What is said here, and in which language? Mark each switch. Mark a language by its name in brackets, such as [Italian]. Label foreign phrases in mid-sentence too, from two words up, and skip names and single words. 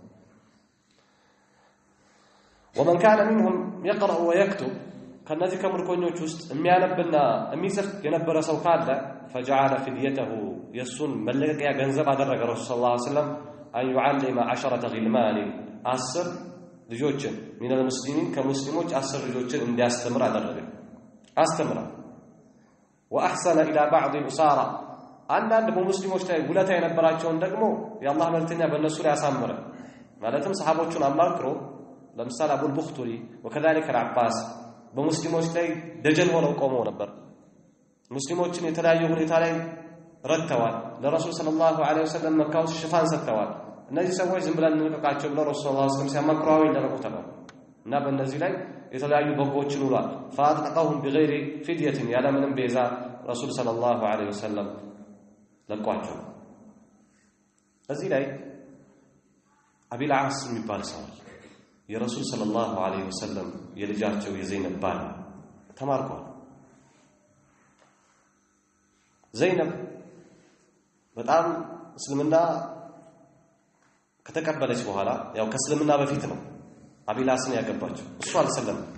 [Arabic] ومن كان منهم يقرأ ويكتب [Amharic] ከነዚህ ከምርኮኞች ውስጥ የሚያነብና የሚጽፍ የነበረ ሰው ካለ [Arabic] فجعل فديته يسن [Amharic] መለቀቂያ ገንዘብ አደረገ ረሱል [Arabic] صلى الله عليه وسلم أن يعلم 10 غلمان 10 ልጆችን من [Amharic] المسلمين ከሙስሊሞች 10 ልጆችን እንዲያስተምር አደረገ አስተምራ [Arabic] واحسن الى بعض الاسارى [Amharic] አንዳንድ በሙስሊሞች ላይ ውለታ የነበራቸውን ደግሞ የአላህ መልእክተኛ በእነሱ ላይ አሳመረ ማለትም ሰሃቦቹን አማክሮ ለምሳሌ አቡ አልቡኽቱሪ [Arabic] وكذلك العباس [Amharic] በሙስሊሞች ላይ ደጀን ሆነው ቆመው ነበር ሙስሊሞችን የተለያየ ሁኔታ ላይ ረድተዋል ለረሱል [Arabic] صلى الله عليه وسلم [Amharic] መካው ሽፋን ሰጥተዋል እነዚህ ሰዎች ዝም ብለን እንልቀቃቸው ብለው ረሱል [Arabic] صلى الله عليه وسلم [Amharic] ሲያማክሩ ይደረጉ ተባለ እና በእነዚህ ላይ የተለያዩ በጎችን ውሏል [Arabic] فاطلقهم بغير فدية [Amharic] ያለ ምንም ቤዛ ረሱል [Arabic] صلى الله عليه وسلم [Amharic] ለቋቸው እዚህ ላይ አቢል ዓስ የሚባል ሰው የረሱል [Arabic] صلى الله عليه وسلم [Amharic] የልጃቸው የዘይነብ ባል ተማርኳል ዘይነብ በጣም እስልምና ከተቀበለች በኋላ ያው ከእስልምና በፊት ነው አቢላስን ያገባቸው እሱ አልሰለም